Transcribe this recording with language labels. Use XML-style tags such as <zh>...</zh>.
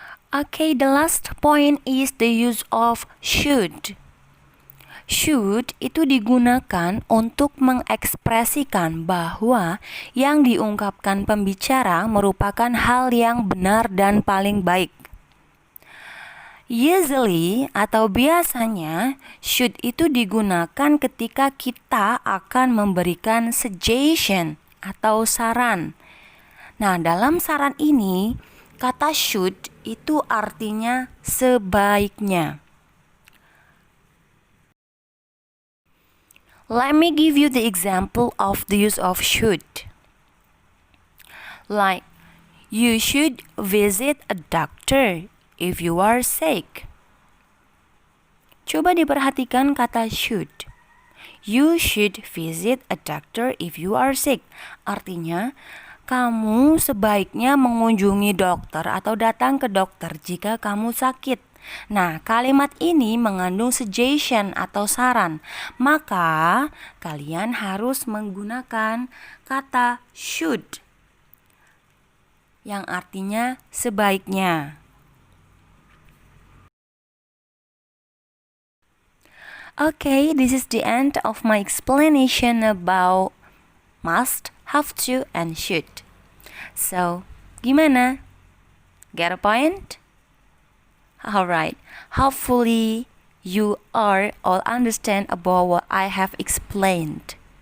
<en>Okay, the last point is the use of should.</en> <id>Should itu digunakan untuk mengekspresikan bahwa yang diungkapkan pembicara merupakan hal yang benar dan paling baik. Usually atau biasanya should itu digunakan ketika kita akan memberikan suggestion atau saran. Nah, dalam saran ini kata should itu artinya sebaiknya.</id> <en>Let me give you the example of the use of should. Like, you should visit a doctor if you are sick.</en> <id>Coba diperhatikan kata should.</id> <en>You should visit a doctor if you are sick.</en> <id>Artinya, kamu sebaiknya mengunjungi dokter atau datang ke dokter jika kamu sakit. Nah, kalimat ini mengandung suggestion atau saran. Maka, kalian harus menggunakan kata should yang artinya sebaiknya.</id> <en>Okay, this is the end of my explanation about must, have to, and should. So, gimana? Get a point? Alright, hopefully you are all understand about what I have explained.</en>